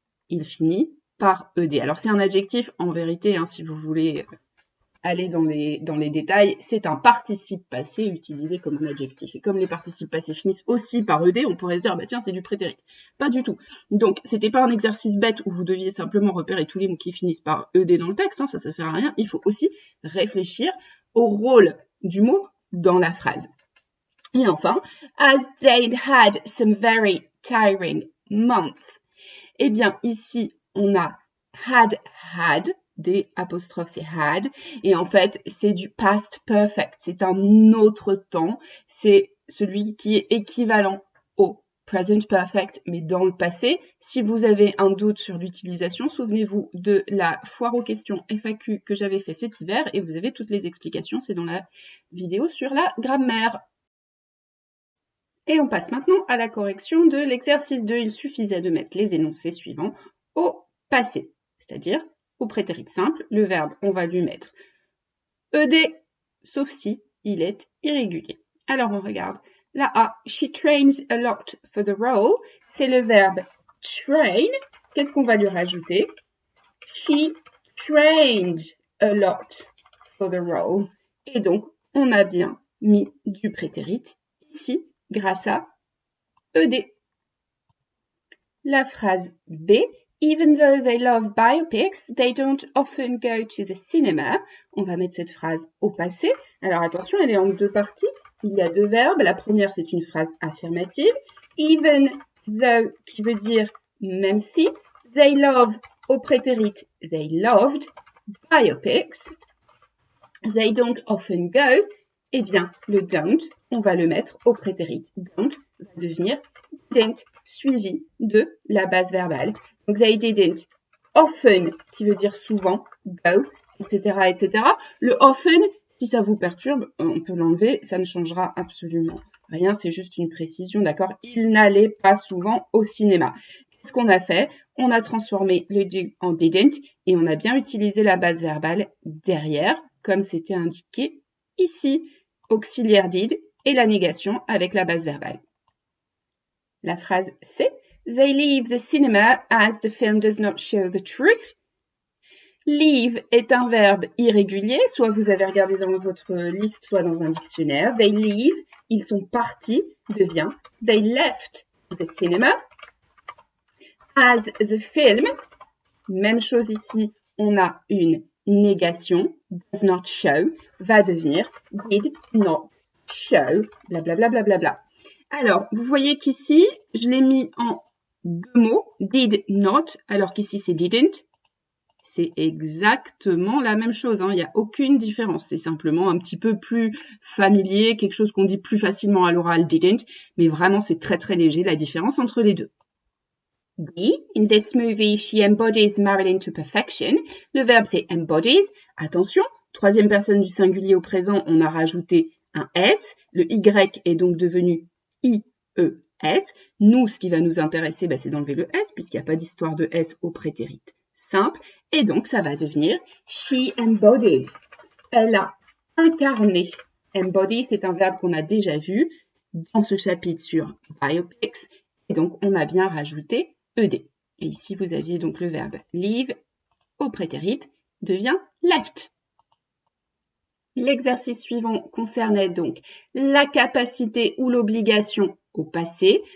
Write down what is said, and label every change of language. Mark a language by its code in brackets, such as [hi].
[fr] Il finit par ed. Alors, c'est un adjectif, en vérité, hein, si vous voulez aller dans les détails, c'est un participe passé utilisé comme un adjectif. Et comme les participes passés finissent aussi par ed, on pourrait se dire, bah tiens, c'est du prétérit. Pas du tout. Donc, c'était pas un exercice bête où vous deviez simplement repérer tous les mots qui finissent par ed dans le texte, hein, ça sert à rien. Il faut aussi réfléchir au rôle du mot dans la phrase. Et enfin, [en] as they'd had some very tiring months. [fr] Eh bien, ici, on a had, des apostrophes, c'est had, et en fait, c'est du past perfect, c'est un autre temps, c'est celui qui est équivalent au present perfect, mais dans le passé. Si vous avez un doute sur l'utilisation, souvenez-vous de la foire aux questions FAQ que j'avais fait cet hiver, et vous avez toutes les explications, c'est dans la vidéo sur la grammaire. Et on passe maintenant à la correction de l'exercice 2. Il suffisait de mettre les énoncés suivants au passé, c'est-à-dire au prétérit simple. Le verbe, on va lui mettre ed, sauf si il est irrégulier. Alors on regarde. la A. [en] She trains a lot for the role. [fr] C'est le verbe train. Qu'est-ce qu'on va lui rajouter? [en] She trained a lot for the role. [fr] Et donc, on a bien mis du prétérit ici grâce à ED. La phrase B. [en] Even though they love biopics, they don't often go to the cinema. [fr] On va mettre cette phrase au passé. Alors attention, elle est en deux parties. Il y a deux verbes. La première, c'est une phrase affirmative. [en] Even though, [fr] qui veut dire même si. [en] They love, [fr] au prétérit, [en] they loved biopics. They don't often go. [fr] Eh bien, le don't, on va le mettre au prétérit. Don't va devenir didn't, suivi de la base verbale. Donc, [en] they didn't often, [fr] qui veut dire souvent, go, etc., etc. Le often, si ça vous perturbe, on peut l'enlever, ça ne changera absolument rien, c'est juste une précision, d'accord? Il n'allait pas souvent au cinéma. Qu'est-ce qu'on a fait? On a transformé le do en didn't et on a bien utilisé la base verbale derrière, comme c'était indiqué ici. Auxiliaire did et la négation avec la base verbale. La phrase C. [en] They leave the cinema as the film does not show the truth. [fr] Leave est un verbe irrégulier, soit vous avez regardé dans votre liste, soit dans un dictionnaire. [en] They leave, [fr] ils sont partis, devient [en] they left the cinema. As the film, [fr] même chose ici, on a une négation, [en] does not show, [fr] va devenir [en] did not show, [fr] blablabla. Bla, bla, bla. Alors, vous voyez qu'ici, je l'ai mis en deux mots, did not, alors qu'ici c'est didn't. C'est exactement la même chose, hein. Il n'y a aucune différence. C'est simplement un petit peu plus familier, quelque chose qu'on dit plus facilement à l'oral, didn't, mais vraiment c'est très très léger la différence entre les deux. B. [en] In this movie, she embodies Marilyn to perfection. [fr] Le verbe, c'est embodies. Attention, troisième personne du singulier au présent, on a rajouté un S. Le Y est donc devenu I-E-S. Nous, ce qui va nous intéresser, c'est d'enlever le S, puisqu'il n'y a pas d'histoire de S au prétérit simple. Et donc, ça va devenir [en] she embodied. [fr] Elle a incarné. Embody, c'est un verbe qu'on a déjà vu dans ce chapitre sur biopics. Et donc, on a bien rajouté ED. Et ici, vous aviez donc le verbe leave au prétérit devient left. L'exercice suivant concernait donc la capacité ou l'obligation au passé.